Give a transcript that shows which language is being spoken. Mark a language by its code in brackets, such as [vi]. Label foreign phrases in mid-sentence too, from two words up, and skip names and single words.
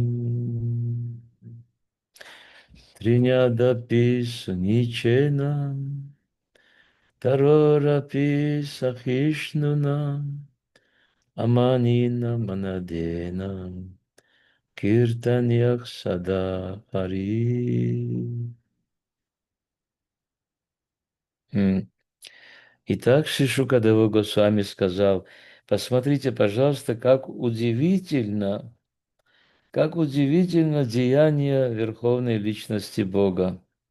[sa] तृणादपि सुनीचेन तरोरपि सहिष्णुना अमानिना मानदेन कीर्तनीयः सदा हरिः. [ru] Итак, Шишукадева Госвами сказал, посмотрите, пожалуйста, как удивительно деяние Верховной Личности Бога.